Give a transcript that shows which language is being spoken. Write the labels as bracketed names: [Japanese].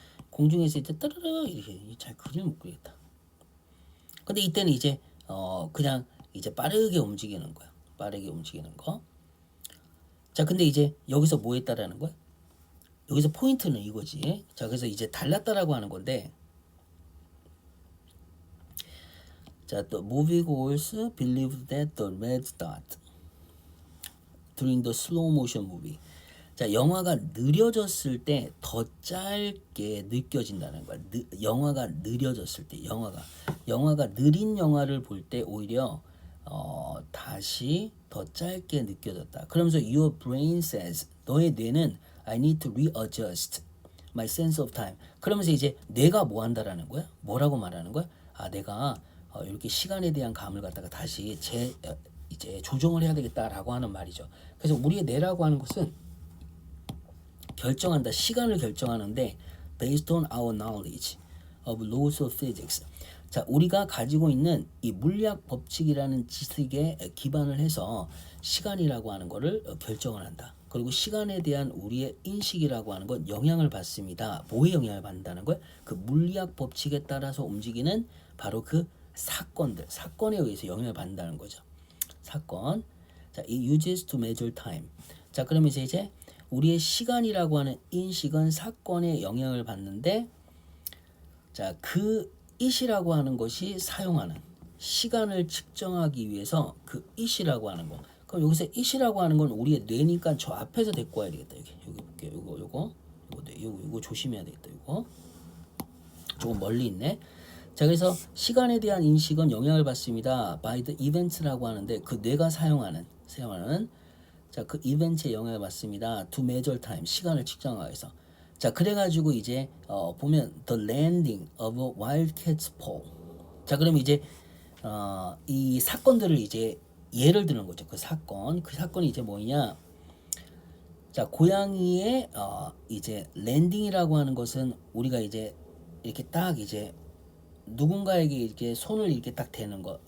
[Korean] 공중에서 이제 따르르 이렇게 잘 그리면 못 그리겠다. 근데 이때는 이제 그냥 이제 빠르게 움직이는 거야. 빠르게 움직이는 거. 자, 근데 이제 여기서 뭐 했다라는 거야? 여기서 포인트는 이거지. 자, 그래서 이제 달랐다라고 하는 건데. [English] 자, 또 moviegoers believed that the red dot during the slow motion movie. [Korean] 자, 영화가 느려졌을 때 더 짧게 느껴진다는 거야. 영화가 느려졌을 때 영화가 느린 영화를 볼 때 오히려 다시 더 짧게 느껴졌다. 그러면서 [English] your brain says [Korean] 너의 뇌는 [English] I need to readjust my sense of time. [Korean] 그러면서 이제 뇌가 뭐 한다라는 거야? 뭐라고 말하는 거야? 아, 내가 이렇게 시간에 대한 감을 갖다가 다시 이제 조정을 해야 되겠다라고 하는 말이죠. 그래서 우리의 뇌라고 하는 것은 결정한다. 시간을 결정하는데 [English] based on our knowledge of laws of physics. [Korean] 자, 우리가 가지고 있는 이 물리학 법칙이라는 지식에 기반을 해서 시간이라고 하는 것을 결정을 한다. 그리고 시간에 대한 우리의 인식이라고 하는 건 영향을 받습니다. 뭐에 영향을 받는다는 거예요? 그 물리학 법칙에 따라서 움직이는 바로 그 사건에 의해서 영향을 받는다는 거죠. 사건. [English] 자, it uses to measure time. [Korean] 자, 그러면서 이제 우리의 시간이라고 하는 인식은 사건에 영향을 받는데 자, 그 it이라고 하는 것이 사용하는 시간을 측정하기 위해서 그 it이라고 하는 거. 그럼 여기서 it이라고 하는 건 우리의 뇌니까 저 앞에서 데리고 와야 되겠다. 여기 볼게요. 요거 조심해야 되겠다. 요거 조금 멀리 있네. 자, 그래서 시간에 대한 인식은 영향을 받습니다. [English] by the events [Korean] 라고 하는데 그 뇌가 사용하는 자, 그 이벤트에 영향을 받습니다. [English] to measure time [Korean] 시간을 측정하기 위해서. 자, 그래가지고 이제 보면 [English] the landing of a wildcat's paw. [Korean] 자, 그럼 이제 이 사건들을 이제 예를 드는 거죠. 그 사건이 이제 뭐냐? 자, 고양이의 이제 랜딩이라고 하는 것은 우리가 이제 이렇게 딱 이제 누군가에게 이렇게 손을 이렇게 딱 대는 거.